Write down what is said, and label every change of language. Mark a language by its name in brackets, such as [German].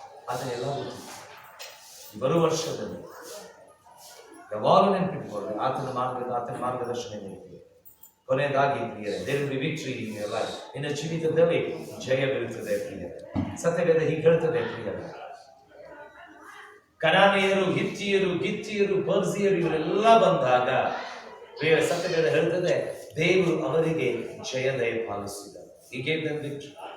[Kannada] ಅದನ್ನೆಲ್ಲ ಗೊತ್ತಿದೆ. ಈ ಬರುವ ವರ್ಷದಲ್ಲಿ ಯಾವಾಗಲೂ ನೆನಪಿಟ್ಕೊಳ್ಳಿ, ಆತನ ಮಾರ್ಗದರ್ಶನ ನೀಡುತ್ತೆ. ಕೊನೆಯದಾಗಿ ಪ್ರಿಯರೇ, [English] there will be victory in your life. [Kannada] ನಿನ್ನ ಜೀವಿತದಲ್ಲಿ ಜಯವಿರುತ್ತದೆ ಪ್ರಿಯರೇ. ಸತ್ಯವೇದ ಹೀಗೆ ಹೇಳ್ತದೆ ಪ್ರಿಯರೇ, ಕನಾನಿಯರು, ಹಿತ್ತಿಯರು, ಗಿತ್ತಿಯರು, ಪರ್ಸಿಯರು ಇವರೆಲ್ಲ ಬಂದಾಗ ಪ್ರಿಯರೇ, ಸತ್ಯವೇದ ಹೇಳ್ತದೆ ದೇವರು ಅವರಿಗೆ ಜಯದಯ ಪಾಲಿಸಿದರು. [English] He gave them victory.